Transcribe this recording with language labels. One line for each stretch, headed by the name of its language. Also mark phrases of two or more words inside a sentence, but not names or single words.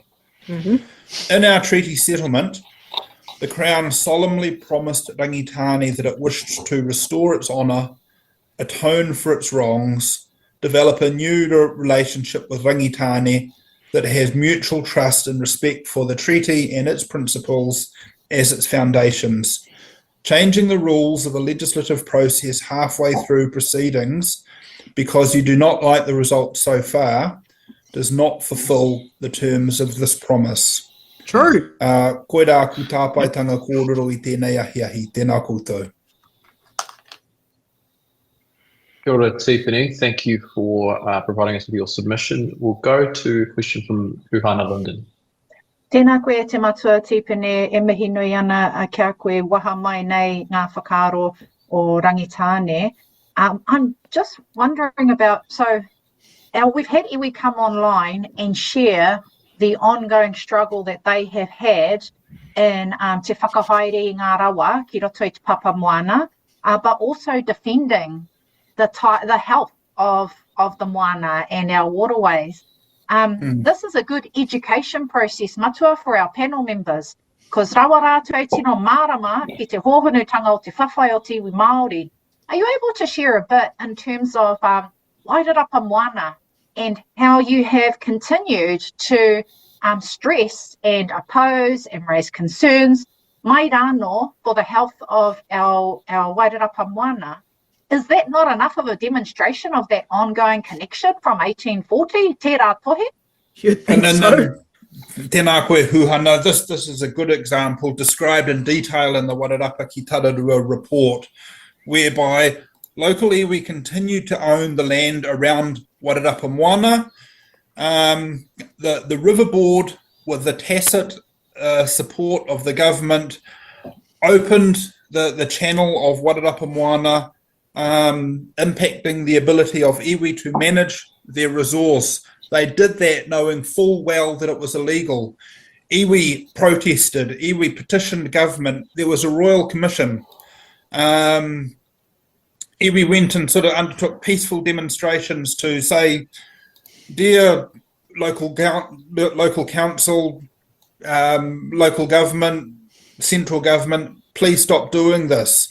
English: In our treaty settlement, the Crown solemnly promised Rangitane that it wished to restore its honour, atone for its wrongs, develop a new relationship with Rangitane that has mutual trust and respect for the treaty and its principles as its foundations. Changing the rules of a legislative process halfway through proceedings because you do not like the results so far does not fulfil the terms of this promise. True.
Māori: Koe rā ku tāpaitanga kōrero I tēnei ahiahi. Tēnā koutou. Kia ora, Tiffany.
English: Thank you for providing us with your submission. We'll go to a question from Huhana Linden.
Māori: Tēnā koe te matua, Tiffany, e mihi nui ana kia koe waha mai nei ngā whakaaro o Rangitane.
English: I'm just wondering about, we've had iwi come online and share the ongoing struggle that they have had in
Māori: te whakahaere I ngā rawa, ki roto I te papa Moana,
English: but also defending the health of the Moana and our waterways. This is a good education process, matua, for our panel members, because
Māori: rawa rātou tino mārama ki te hōhunutanga o te whawhai o te iwi Māori.
English: Are you able to share a bit in terms of Wairarapa Moana and how you have continued to stress and oppose and raise concerns
Māori: mai rāno
English: for the health of our Wairarapa Moana? Is that not enough of a demonstration of that ongoing connection from 1840?
Māori: Tērā tohe?
English: You'd think so.
Māori: Tēnā koe Huhana,
English: this is a good example described in detail in the Wairarapa ki Tararua report, whereby locally we continue to own the land around Wairarapa Moana. The River Board, with the tacit support of the government, opened the channel of Wairarapa Moana, impacting the ability of iwi to manage their resource. They did that knowing full well that it was illegal. Iwi protested, iwi petitioned government. There was a royal commission. Iwi went and sort of undertook peaceful demonstrations to say, dear local council, local government, central government, please stop doing this.